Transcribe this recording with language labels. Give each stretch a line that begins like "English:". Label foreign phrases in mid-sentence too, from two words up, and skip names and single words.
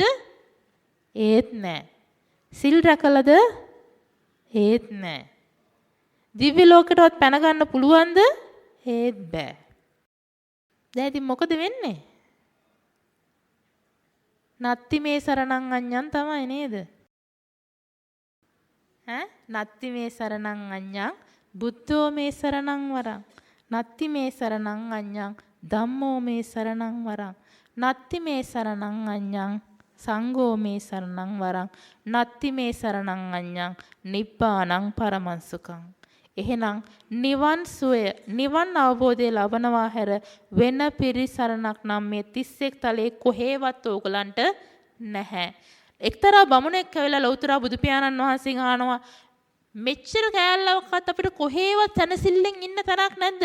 Sinhala: ඒත් නෑ. සිල් රැකලාද? ඒත් නෑ. දිව්‍ය ලෝකයටවත් පැන ගන්න පුළුවන්ද? ඒත් බෑ. දැන් ඉතින් මොකද වෙන්නේ?
Pali: නත්ති මේ සරණං අඤ්ඤං
Sinhala: තමයි නේද?
Pali: නත්ති මේ සරණං අඤ්ඤං බුද්ධෝ මේ සරණං වරං. නත්ති මේ සරණං අඤ්ඤං ධම්මෝ මේ සරණං වරං. නත්ති මේ සරණං අඤ්ඤං සංඝෝ මේ සරණං වරං. නත්ති මේ සරණං අඤ්ඤං නිබ්බානං පරමං සුඛං.
Sinhala: එහෙනම් නිවන් සුවය නිවන් අවබෝධය ලබනවා හැර වෙන පිරිසරණක් නම් මේ 31 තලයේ කොහෙවත් ඕගලන්ට නැහැ. එක්තරා බමුණෙක් ඇවිල්ලා ලෞතර බුදු පියාණන් වහන්සේගෙන් අහනවා මෙච්චර කෑල්ලක්වත් අපිට කොහෙවත් තනසිල්ලෙන් ඉන්න තරක් නැද්ද?